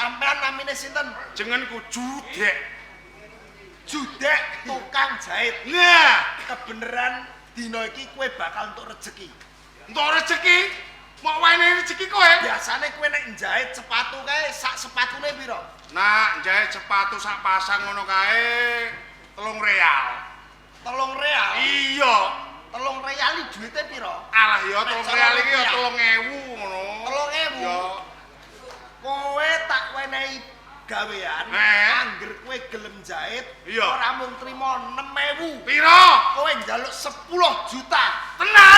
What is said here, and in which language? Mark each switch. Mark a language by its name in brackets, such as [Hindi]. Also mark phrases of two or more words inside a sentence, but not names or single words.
[Javanese] Sampean namine sinten? Jenengku Judek. Judek tukang jahit. Nah, kebeneran dina iki kowe bakal entuk rejeki. Entuk rejeki? Mau wene rezeki kowe? Biasane kowe nek njahit sepatu kae sak sepatune piro? Nak njahit sepatu sak pasang ngono kae 3 real. 3 real? Iya. 3 real iki duite piro? Alah ya 3 real iki ya 3.000 ngono. 3.000? Ya. Kowe tak wenehi gawean, angger kowe gelem jahit ora mung trimo 6.000. Piro? Kowe njaluk 10 juta. Tenan?